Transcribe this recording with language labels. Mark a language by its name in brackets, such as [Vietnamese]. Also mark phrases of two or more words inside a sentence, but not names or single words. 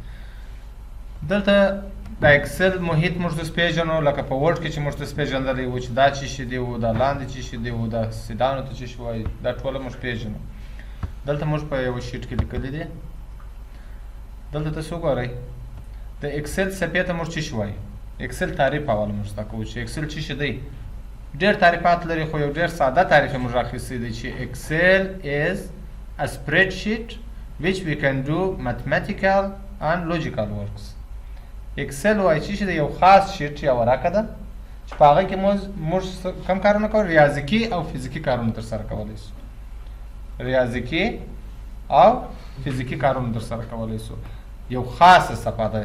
[Pashto] دلته د اکسل محیط موږ اوس پېژنو، لکه په ورډ کې چې موږ اوس پېژندلی وو چې دا څه شي دی و، دا لاندې څه شي دی و، دا سیدانو ته څه شي وایي، دا ټوله موږ پېژنو. دلته موږ په یوه شیټ کې لیکلی دی. دلته تاسو وګورئ د اکسل صفحې ته موږ څه شي وایي. اکسل تعریف اول موږ زده کوو چې اکسل څه شي دی. ډېر تعریفات لري، خو یو ډېر ساده تعریف یې موږ راخیستی دی چې اکسل [English] is a spreadsheet which we can do mathematical and logical works. [Pashto] اکسل وایي چې د یو خاص شیټ یا ورقه ده چې په هغه کې موږ کوم کارونه کوو، ریاضیکي او فزیکي کارونه ترسره کولی شو. ریاضیکي او فزیکي کارونه ترسره کولی شو. یو خاصه صفحه ده.